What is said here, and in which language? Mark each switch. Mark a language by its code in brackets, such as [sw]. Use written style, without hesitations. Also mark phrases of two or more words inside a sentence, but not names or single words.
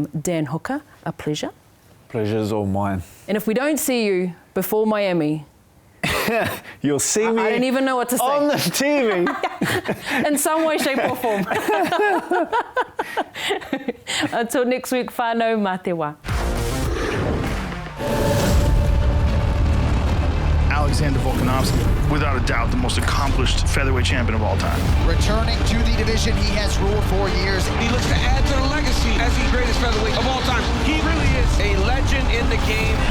[en] Dan Hooker, a pleasure. Pleasure's all mine. And if we don't see you before Miami, you'll see me. I don't even know what to say. On the TV. In some way, shape or form. Until next week, [mi] whānau mā te wā. [en] Alexander Volkanovski, without a doubt, the most accomplished featherweight champion of all time. Returning to the division he has ruled for years. He looks to add to the legacy as the greatest featherweight of all time. He really is a legend in the game.